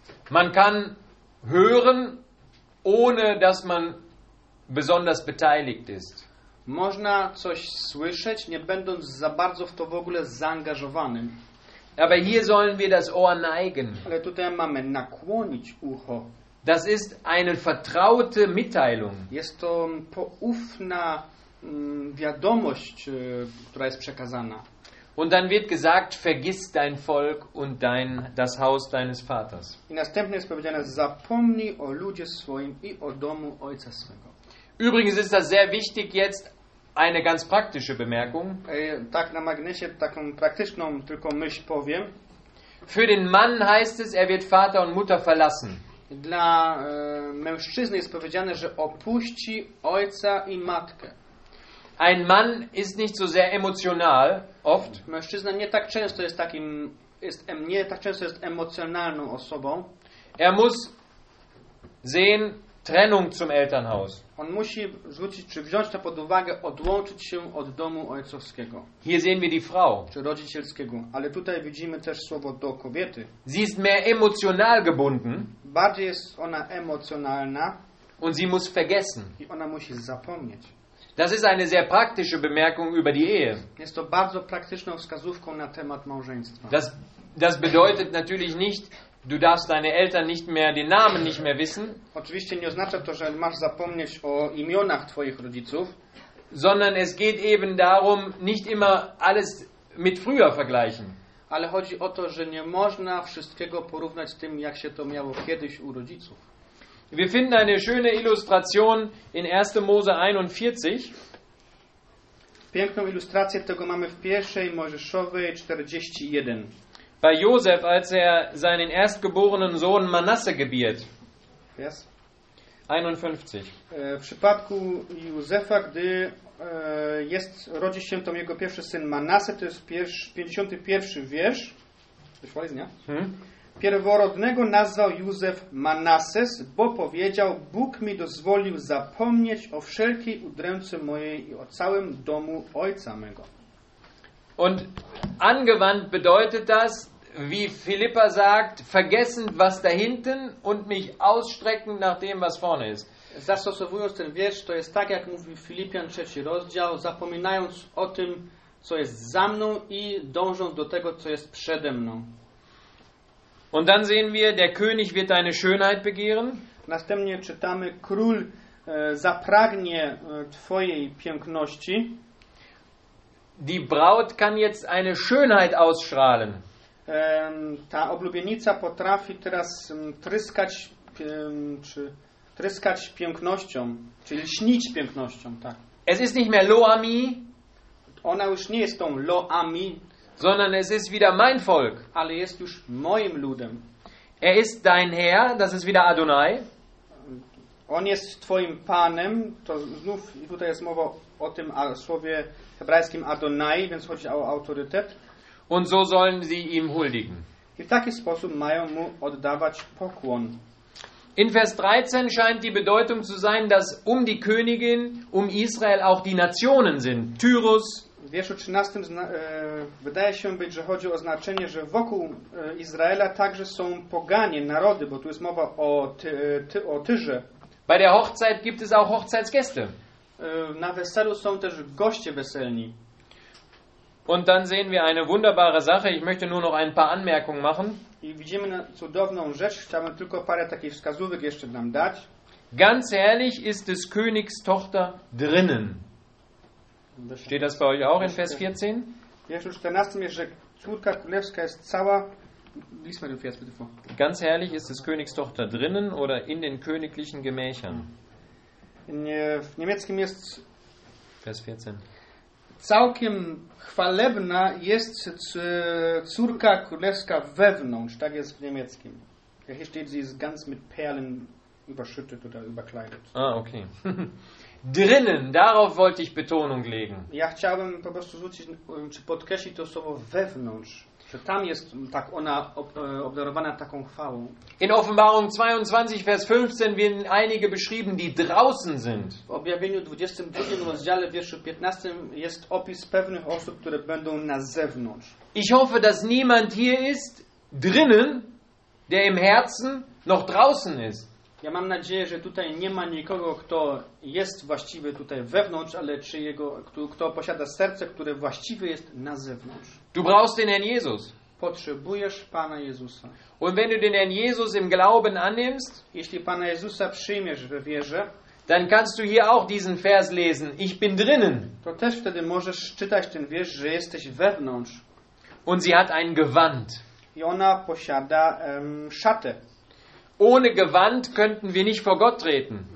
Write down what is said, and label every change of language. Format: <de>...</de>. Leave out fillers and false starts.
<de>Man kann hören, ohne dass man besonders beteiligt ist.</de> <pl>Można coś słyszeć, nie będąc za bardzo w to w ogóle zaangażowanym.</pl> <de>Aber hier sollen wir das Ohr neigen.</de> <pl>Ale tutaj mamy nakłonić ucho.</pl> <de>Das ist eine vertraute Mitteilung.</de> <pl>Jest to poufna wiadomość, która jest przekazana.</pl> <de>Und dann wird gesagt, vergiss dein Volk und dein das Haus deines Vaters.</de> <pl>I następnie jest powiedziane, zapomnij o ludzie swoim i o domu ojca swego.</pl> <de>Übrigens ist das sehr wichtig jetzt eine ganz praktische Bemerkung.</de> <pl>Tak na magnesie taką praktyczną tylko myśl powiem.</pl> <de>Für den Mann heißt es, er wird Vater und Mutter verlassen.</de> <pl>Dla mężczyzny jest powiedziane, że opuści ojca i matkę.</pl> <de>Ein Mann ist nicht so sehr emotional, oft.</de> <pl>Mężczyzna nie tak często jest takim, nie tak często jest emocjonalną osobą.</pl> <de>Er muss sehen, Trennung zum Elternhaus.</de> <pl>On musi zwrócić, czy wziąć to pod uwagę, odłączyć się od domu ojcowskiego.</pl> <de>Hier sehen wir die Frau.</de> <pl>Czy rodzicielskiego. Ale tutaj widzimy też słowo do kobiety.</pl> <de>Sie ist mehr emotional gebunden.</de> <pl>Bardziej jest ona emocjonalna.</pl> <de>Und sie muss vergessen.</de> <pl>I ona musi zapomnieć.</pl> <de>Das ist eine sehr praktische Bemerkung über die Ehe.</de> <pl>Jest to bardzo praktyczną wskazówką na temat małżeństwa.</pl> <de>Das bedeutet natürlich nicht, du darfst deine Eltern nicht mehr, den Namen nicht mehr wissen.</de> <pl>Oczywiście nie oznacza to, że masz zapomnieć o imionach twoich rodziców.</pl> <de>Sondern es geht eben darum, nicht immer alles mit früher vergleichen.</de> <pl>Ale chodzi o to, że nie można wszystkiego porównać z tym, jak się to miało kiedyś u rodziców.</pl> <de>Wir finden eine schöne Illustration in 1. Mose 41.</de> <pl>Piękną ilustrację tego mamy w 1. Mojżeszowej 41.</pl> <de>Bei Josef, als er seinen erstgeborenen Sohn Manasse gebiert.</de> <en>Yes. 51.</en> <pl>W przypadku Józefa, gdy jest, rodzi się tam jego pierwszy syn Manasse, to jest 51 wiersz. Wyszłaś z dnia? Pierworodnego nazwał Józef Manasses, bo powiedział: Bóg mi dozwolił zapomnieć o wszelkiej udręce mojej i o całym domu ojca mego.</pl> <de>Und angewandt bedeutet das, wie Philippa sagt, vergessen was da hinten und mich ausstrecken nach dem was vorne ist.</de> <pl>Zastosowując ten wiersz, to jest tak jak mówi Filipian 3 rozdział, zapominając o tym co jest za mną i dążąc do tego co jest przede mną.</pl> <de>Und dann sehen wir, der König wird deine Schönheit begehren.</de> <pl>Następnie czytamy, król zapragnie twojej piękności.</pl> <de>Die Braut kann jetzt eine Schönheit ausstrahlen.</de> <pl>Ta oblubienica potrafi teraz tryskać, czy tryskać pięknością, czyli lśnić pięknością, tak.</pl> <de>Es ist nicht mehr Loami.</de> <pl>Ona już nie jest tą Loami.</pl> <de>Sondern es ist wieder mein Volk.</de> <pl>Ale jest już moim ludem.</pl> <de>Er ist dein Herr, das ist wieder Adonai.</de> <pl>On jest twoim panem, to znów tutaj jest mowa o tym słowie hebrajskim Adonai, więc chodzi o autorytet.</pl> <de>Und so sollen sie ihm huldigen.</de> <pl>I w taki sposób mają mu oddawać pokłon.</pl> <de>In Vers 13 scheint die Bedeutung zu sein, dass um die Königin, um Israel auch die Nationen sind. Tyrus.</de> <pl>W wierszu 13 wydaje się być, że chodzi o znaczenie, że wokół Izraela także są poganie, narody, bo tu jest mowa o, o Tyrze.</pl> <de>Bei der Hochzeit gibt es auch Hochzeitsgäste.</de> <pl>Na weselu są też goście weselni.</pl> <de>Und dann sehen wir eine wunderbare Sache. Ich möchte nur noch ein paar Anmerkungen machen.</de> <pl>I widzimy cudowną rzecz. Chciałbym tylko parę takich wskazówek jeszcze nam dać.</pl> <de>Ganz ehrlich ist des Königs Tochter drinnen. Steht das bei euch auch in Vers 14?</de> <pl>Wierszu 14 jest, że córka królewska jest cała.</pl> <de>Lies mal den Vers bitte vor. Ganz herrlich ist des Königs Tochter drinnen oder in den königlichen Gemächern.</de> <pl>W niemieckim jest</pl> <de>Vers 14.</de> <pl>Całkiem chwalebna jest córka królewska wewnątrz, tak jest w niemieckim.</pl> <de>Jak hier steht, sie ist ganz mit Perlen überschüttet oder überkleidet. Ah, okay. Drinnen, darauf wollte ich Betonung legen.</de> <pl>Ja chciałbym po prostu zwrócić, czy podkreślić to słowo wewnątrz, że tam jest tak ona obdarowana taką chwałą.</pl> <de>In Offenbarung 22, Vers 15 werden einige beschrieben, die draußen sind.</de> <pl>W objawieniu 22 rozdziale, wierszu 15 jest opis pewnych osób, które będą na zewnątrz.</pl> <de>Ich hoffe, dass niemand hier ist, drinnen, der im Herzen noch draußen ist.</de> <pl>Ja mam nadzieję, że tutaj nie ma nikogo, kto jest właściwy tutaj wewnątrz, ale czy jego, kto posiada serce, które właściwy jest na zewnątrz.</pl> <de>Du brauchst den Herrn Jesus.</de> <pl>Potrzebujesz Pana Jezusa.</pl> <de>Und wenn du den Herrn Jesus im Glauben annimmst,</de> <pl>jeśli Pana Jezusa przyjmiesz we wierze,</pl> <de>dann kannst du hier auch diesen Vers lesen. Ich bin drinnen.</de> <pl>To też wtedy możesz czytać ten wiersz, że jesteś wewnątrz.</pl> <de>Und sie hat ein Gewand.</de> <pl>I ona posiada szatę.</pl> <de>Ohne Gewand könnten wir nicht vor Gott treten.</de>